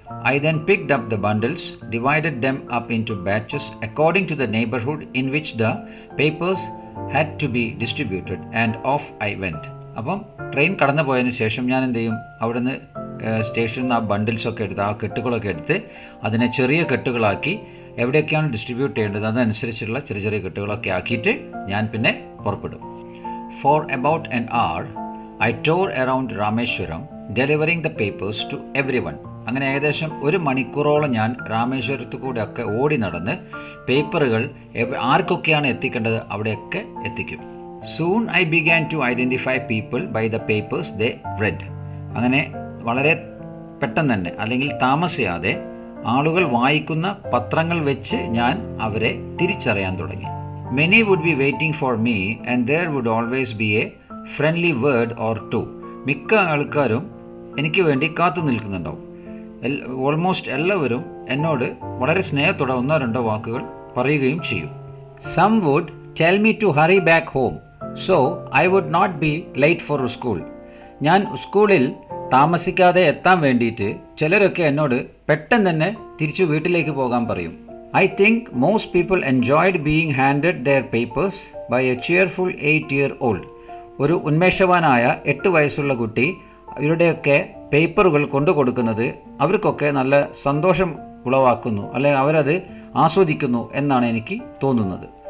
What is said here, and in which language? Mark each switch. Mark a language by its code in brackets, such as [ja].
[en] I then picked up the bundles, divided them up into batches according to the neighborhood in which the papers had to be distributed and off I went. [ml] അപ്പം train കടന്നു പോയതിന് ശേഷം ഞാൻ എന്ത് ചെയ്യും? അവിടുന്ന് സ്റ്റേഷനിൽ നിന്ന് ആ ബണ്ടിൽസൊക്കെ എടുത്ത് ആ കെട്ടുകളൊക്കെ എടുത്ത് അതിനെ ചെറിയ കെട്ടുകളാക്കി എവിടെയൊക്കെയാണ് ഡിസ്ട്രിബ്യൂട്ട് ചെയ്യേണ്ടത് അതനുസരിച്ചുള്ള ചെറിയ ചെറിയ കെട്ടുകളൊക്കെ ആക്കിയിട്ട് ഞാൻ പിന്നെ പുറപ്പെടും. [en] For about an hour I tore around Rameswaram delivering the papers to everyone. [ml] അങ്ങനെ ഏകദേശം ഒരു മണിക്കൂറോളം ഞാൻ രാമേശ്വരത്തു കൂടെ ഒക്കെ ഓടി നടന്ന് പേപ്പറുകൾ ആർക്കൊക്കെയാണ് എത്തിക്കേണ്ടത് അവിടെയൊക്കെ എത്തിക്കും. [en] Soon I began to identify people by the papers they read. [ml] അങ്ങനെ വളരെ പെട്ടെന്ന് തന്നെ അല്ലെങ്കിൽ താമസിയാതെ ആളുകൾ വായിക്കുന്ന പത്രങ്ങൾ വെച്ച് ഞാൻ അവരെ തിരിച്ചറിയാൻ തുടങ്ങി. [en] Many would be waiting for me and there would always be a friendly word or two. [ml] മിക്ക ആൾക്കാരും എനിക്ക് വേണ്ടി കാത്തു നിൽക്കുന്നുണ്ടാവും. ഓൾമോസ്റ്റ് എല്ലാവരും എന്നോട് വളരെ സ്നേഹത്തോടെ ഒന്നോ രണ്ടോ വാക്കുകൾ പറയുകയും ചെയ്യും. [en] Some would tell me to hurry back home so I would not be late for school. [ml] ഞാൻ സ്കൂളിൽ താമസിക്കാതെ എത്താൻ വേണ്ടിയിട്ട് ചിലരൊക്കെ എന്നോട് പെട്ടെന്ന് തന്നെ തിരിച്ചു വീട്ടിലേക്ക് പോകാൻ പറയും. [en] I think most people enjoyed being handed their papers by a cheerful 8-year-old. [ml] ഒരു ഉന്മേഷവാനായ 8 വയസ്സുള്ള കുട്ടി ഇവരുടെയൊക്കെ പേപ്പറുകൾ കൊണ്ടു കൊടുക്കുന്നത് അവർക്കൊക്കെ നല്ല സന്തോഷം ഉളവാക്കുന്നു, അല്ലെങ്കിൽ അവരത് ആസ്വദിക്കുന്നു എന്നാണ് എനിക്ക് തോന്നുന്നത്.